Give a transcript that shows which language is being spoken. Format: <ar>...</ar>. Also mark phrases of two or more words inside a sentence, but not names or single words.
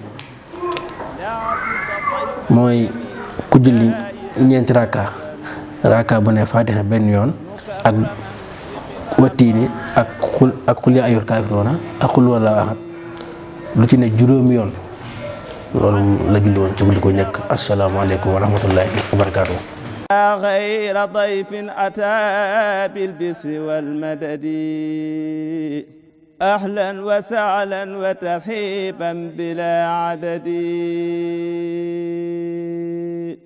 <wo>mooy ku julli ñeenti raaka bu ne faatiha benn yoon ak wattiini ak xul</wo> <ar>يا أيها الكافرون</ar> <wo>ak</wo> <ar>قل والله أحد</ar> <wo>lu ci ne juróomi yoon loolu la julli woon ci guddi ko njëkk.</wo> <ar>السلام عليكم ورحمة الله وبركاته. غير ضيف أتى بالبسر والمدد أهلا وسهلا وترحيبا بلا عدد.</ar>